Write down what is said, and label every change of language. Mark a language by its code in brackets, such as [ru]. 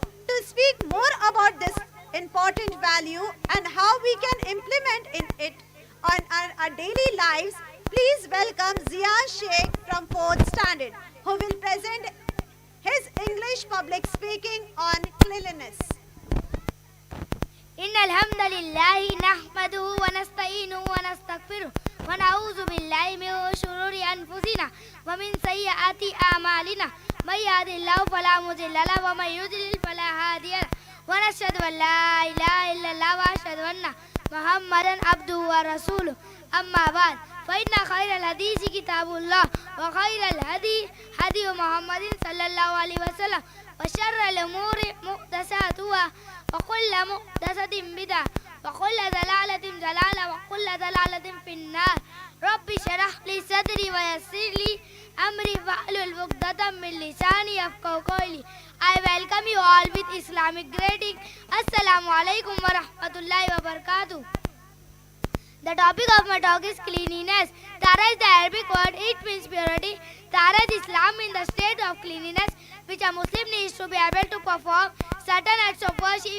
[en] To speak more about this important value and how we can implement it on our daily lives, please welcome Zia Sheikh from 4th standard, who will present his English public speaking on cleanliness. [ar] إن الحمد لله نحمده ونستعينه ونستغفره ونعوذ بالله من شرور أنفسنا ومن سيئات أعمالنا من يهد الله فلا مضل له ومن يضلل فلا هادي له ونشهد أن لا إله إلا الله وأشهد أن محمدا عبده ورسوله أما بعد فإن خير الحديث كتاب الله وخير الهدي هدي محمد صلى الله عليه وسلم وشر الأمور محدثاتها وكل محدثة بدعة وكل ضلالة وكل ضلالة في النار. رب اشرح لي صدري ويسر لي أمري واحلل عقدة من لساني يفقهوا قولي. [en] I welcome you all with Islamic greeting. Assalamu alaikum wa rahmatullahi wa barakatuh. The topic of my talk is cleanliness. Tahara is the Arabic word. It means purity. Tahara is Islam in the state of cleanliness, which a Muslim needs to be able to perform certain acts of worship.